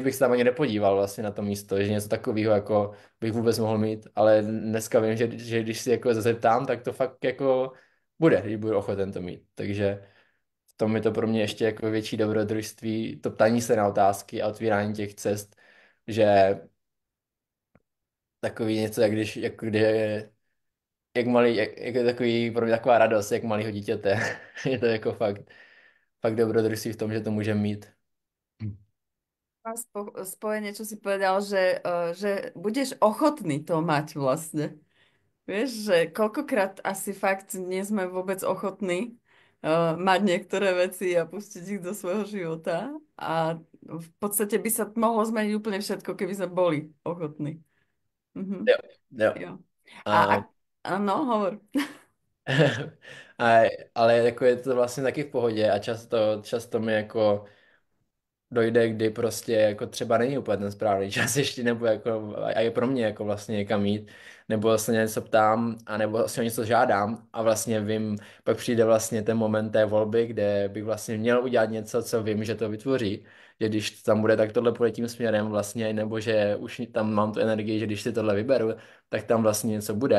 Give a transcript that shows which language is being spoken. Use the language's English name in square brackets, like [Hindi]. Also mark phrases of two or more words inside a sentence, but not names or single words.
[Czech] bych se tam ani nepodíval vlastně na to místo, že něco takového jako bych vůbec mohl mít, ale dneska vím, že když si jako zeptám, tak to fakt jako bude, když budu ochoten to mít, takže v tom je to pro mě ještě jako větší dobrodružství, to ptání se na otázky a otvírání těch cest, že takový něco, jak když, jak, kdy, jak malý, jak je takový, pro mě taková radost, jak malýho dítěte. Je to jako fakt dobrodružství v tom, že to můžeme mít. [Slovak] Spojenie, čo si povedal, že budeš ochotný to mať vlastne. Vieš, že koľkokrát asi fakt nie sme vôbec ochotní mať niektoré veci a pustiť ich do svojho života. A v podstate by sa mohlo zmeniť úplne všetko, keby sme boli ochotní. Mhm. [Czech] Jo, jo. Jo. A, [Slovak] No, hovor. [Czech] a, ale jako je to vlastně taky v pohodě a často mi jako dojde, kdy prostě jako třeba není úplně ten správný čas ještě, nebo jako, a je pro mě jako vlastně někam jít, nebo se něco ptám, a nebo si o něco žádám a vlastně vím, pak přijde vlastně ten moment té volby, kde bych vlastně měl udělat něco, co vím, že to vytvoří, že když tam bude, tak tohle půjde tím směrem vlastně, nebo že už tam mám tu energii, že když si tohle vyberu, tak tam vlastně něco bude.